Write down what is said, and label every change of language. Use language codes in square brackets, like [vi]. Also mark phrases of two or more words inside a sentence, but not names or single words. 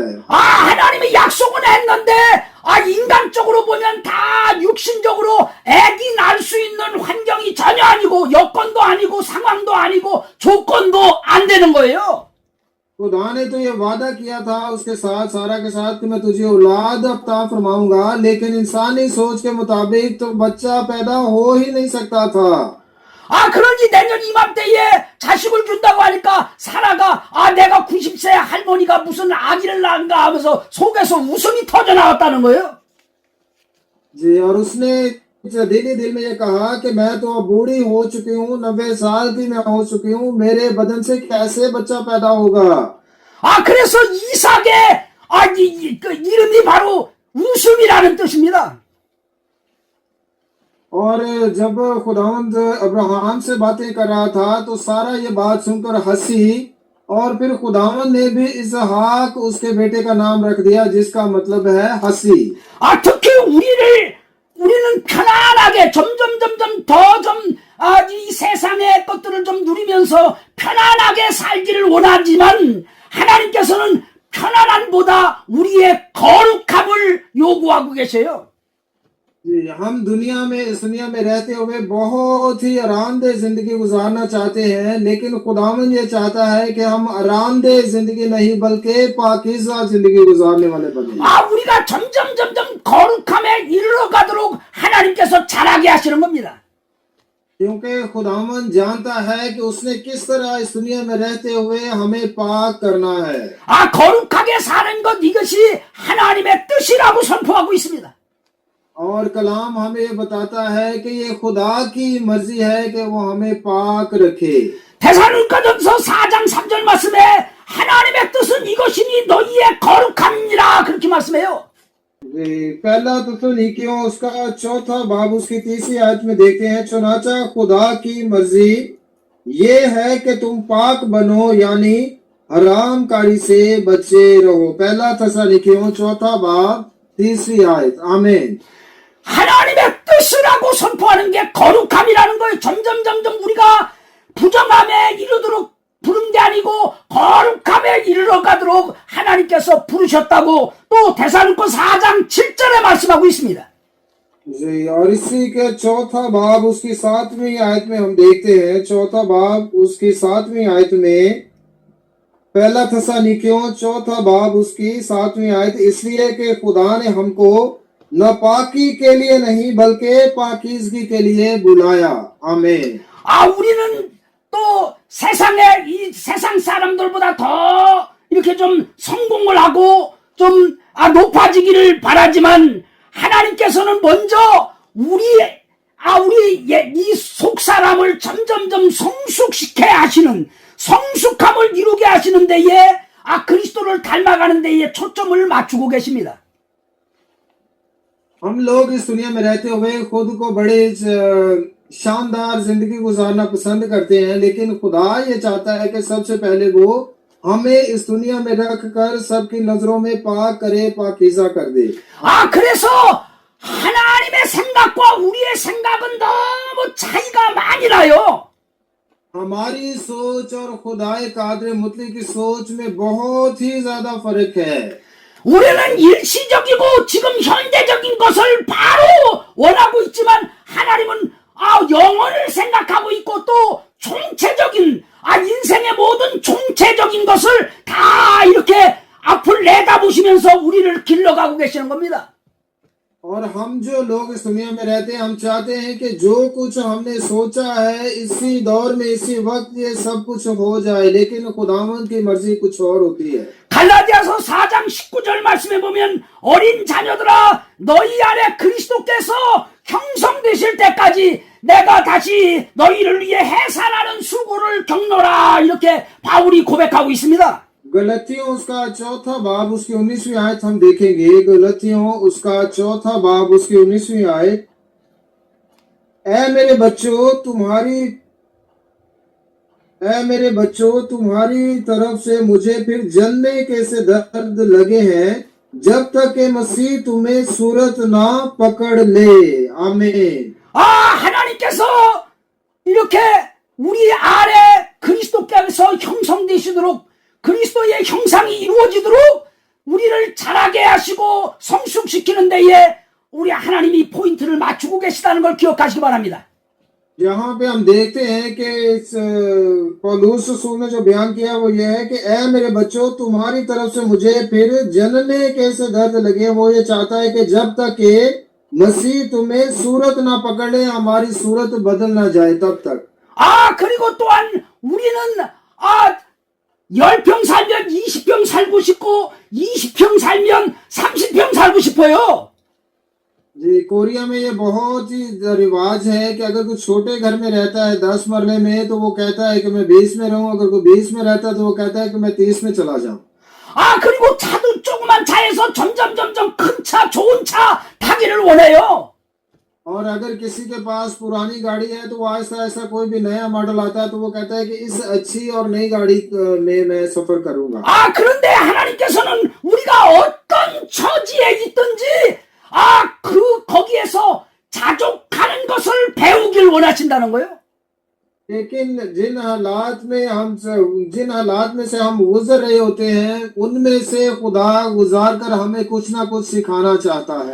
[ko] 하나님이 약속은 했는데 인간적으로 보면 다 육신적으로 애기 낳을 수 있는 환경이 전혀 아니고, 여건도 아니고, 상황도 아니고, 조건도 안 되는 거예요. [ur] خدا نے تو یہ وعدہ کیا تھا اس کے ساتھ سارہ کے ساتھ کہ میں تجھے اولاد عطا فرماؤں گا، لیکن انسانی سوچ کے مطابق تو بچہ پیدا ہو ہی نہیں سکتا تھا. [ko] 그러니 내년 이맘때에 자식을 준다고 하니까 사라가 내가 90세 할머니가 무슨 아기를 낳은가 하면서 속에서 웃음이 터져 나왔다는 거예요. [ur] جی، اور اس نے دل میں یہ کہا کہ میں تو اب بوڑھی ہو چکی ہوں، 90 سال کی میں ہو چکی ہوں، میرے بدن سے کیسے بچہ پیدا ہوگا. [ko] 그래서 이삭의 이름이 바로 웃음이라는 뜻입니다. [ur] اور جب خداوند ابرہام سے باتیں کر رہا تھا تو سارہ یہ بات سن کر ہنسی، اور پھر خداوند نے بھی اسحاق اس کے بیٹے کا نام رکھ دیا، جس کا مطلب ہے ہنسی. [ko] 특히 우리는 편안하게 점점 더 이 세상의 것들을 좀 누리면서 편안하게 살기를 원하지만, 하나님께서는 편안함보다 우리의 거룩함을 요구하고 계세요. [ur] ہم اس دنیا میں رہتے ہوئے بہت ہی آرام دہ زندگی گزارنا چاہتے ہیں، لیکن خداوند یہ چاہتا ہے کہ ہم آرام دہ زندگی نہیں بلکہ پاکیزہ زندگی گزارنے والے بنے. [ko] 우리가 점점 거룩함에 이르러가도록 하나님께서 잘하게 하시는 겁니다. [ur] کیونکہ خداوند جانتا ہے کہ اس نے کس طرح اس دنیا میں رہتے ہوئے ہمیں پاک کرنا ہے. [ko] 거룩하게 사는 것, 이것이 하나님의 뜻이라고 선포하고 있습니다. [ur] اور کلام ہمیں یہ بتاتا ہے کہ یہ خدا کی مرضی ہے کہ وہ ہمیں پاک رکھے. [ko] 데살로니가전서 4장 3절 말씀에 하나님의 뜻은 이것이니 너희의 거룩함이니라, 그렇게 말씀해요. [ur] پہلا تھسلنیکیوں اس کا چوتھا باب اس کی 3ری آیت میں دیکھتے ہیں، چنانچہ خدا کی مرضی یہ ہے کہ تم پاک بنو، یعنی حرامکاری سے بچے رہو. پہلا تھسلنیکیوں چوتھا باب 3ری آیت. आमीन। [ko] 하나님의 이것이라고 선포하는 게 거룩함이라는 거예요. 점점 우리가 부정함에 이르도록 부른 게 아니고 거룩함에 이르러 가도록 하나님께서 부르셨다고 또 데살로니가 4장 7절에 말씀하고 있습니다. [ur] جی، اور اسی کے چوتھا باب اس کی 7ویں آیت میں ہم دیکھتے ہیں، چوتھا باب اس کی 7ویں آیت میں، پہلا تھسلنیکیوں چوتھا باب اس کی 7ویں آیت، اس لیے کہ خدا نے ہم کو ناپاکی کے لیے نہیں بلکہ پاکیزگی کے لیے بلایا. आमीन। [ko] 우리는 또 이 세상 사람들보다 더 이렇게 좀 성공을 하고 좀 높아지기를 바라지만 하나님께서는 먼저 우리 이 속사람을 점점점 성숙시켜 하시는, 성숙함을 이루게 하시는 데에 그리스도를 닮아가는 데에 초점을 맞추고 계십니다. [ur] ہم لوگ اس دنیا میں رہتے ہوئے خود کو بڑے شاندار زندگی گزارنا پسند کرتے ہیں، لیکن خدا یہ چاہتا ہے کہ سب سے پہلے وہ ہمیں اس دنیا میں رکھ کر سب کی نظروں میں پاک کرے، پاکیزہ کر دے. [ko] 그래서 하나님의 생각과 우리의 생각은 너무 차이가 많이 나요. [ur] ہماری سوچ اور خدائے قادر مطلق کی سوچ میں بہت ہی زیادہ فرق ہے. [ko] 우리는 일시적이고 지금 현재적인 것을 바로 원하고 있지만 하나님은 영혼을 생각하고 있고 또 총체적인 인생의 모든 총체적인 것을 다 이렇게 앞을 내다보시면서 우리를 길러가고 계시는 겁니다. [ur] اور ہم جو لوگ اس دنیا میں رہتے ہیں، ہم چاہتے ہیں کہ جو کچھ ہم نے سوچا ہے اسی دور میں اسی وقت یہ سب کچھ ہو جائے، لیکن خداوند کی مرضی کچھ اور ہوتی ہے. [ko] 갈라디아서 4장 19절 말씀에 보면 어린 자녀들아 너희 안에 그리스도께서 형성되실 때까지 내가 다시 너희를 위해 해산하는 수고를 겪노라, 이렇게 바울이 고백하고 있습니다. [ur] گلتیوں اس کا چوتھا باب اس کی 19ویں آیت ہم دیکھیں گے. گلتیوں اس کا چوتھا باب اس کی 19ویں آیت، اے میرے بچو تمہاری طرف سے مجھے پھر جلنے کے سے درد لگے ہیں جب تک کہ مسیح تمہیں صورت نہ پکڑ لے. आमीन। [ko] 하나님께서 이렇게 우리 안에 그리스도께서 형성되시도록, 그리스도의 형상이 이루어지도록 우리를 자라게 하시고 성숙시키는 데에 우리 하나님이 포인트를 맞추고 계시다는 걸 기억하시기 바랍니다. [ur] یہاں پہ ہم دیکھتے ہیں کہ اس پولس رسول نے جو بیان کیا وہ یہ ہے کہ اے میرے بچو تمہاری طرف سے مجھے پھر جننے کے سے درد لگے. وہ یہ چاہتا ہے کہ جب تک کے مسیح تمہیں صورت نہ پکڑ لے، ہماری صورت بدل نہ جائے، تب تک. [ko] 그리고 또한 우리는 10평 살면 20평 살고 싶고 20평 살면 30평 살고 싶어요. [ur] جی، کوریا میں یہ بہت ہی رواج ہے کہ اگر کچھ چھوٹے گھر میں رہتا ہے 10 مرلے میں، تو وہ کہتا ہے کہ میں 20 میں رہوں. اگر کوئی 20 میں رہتا ہے تو وہ کہتا ہے کہ میں 30 میں چلا جاؤں. [ko] 그리고 차도 조그만 차에서 점점 큰 차, 좋은 차 타기를 원해요. [ur] اور اگر کسی کے پاس پرانی گاڑی ہے تو وہ ایسا کوئی بھی نیا ماڈل آتا ہے تو وہ کہتا ہے کہ اس اچھی اور نئی گاڑی میں میں سفر کروں گا. [ko] 그런데 하나님께서는 우리가 어떤 처지에 있든지 거기에서 자족하는 것을 배우길 원하신다는 거예요. [ur] لیکن جن حالات میں سے ہم گزر رہے ہوتے ہیں، ان میں سے خدا گزار کر ہمیں کچھ نہ کچھ سکھانا چاہتا ہے.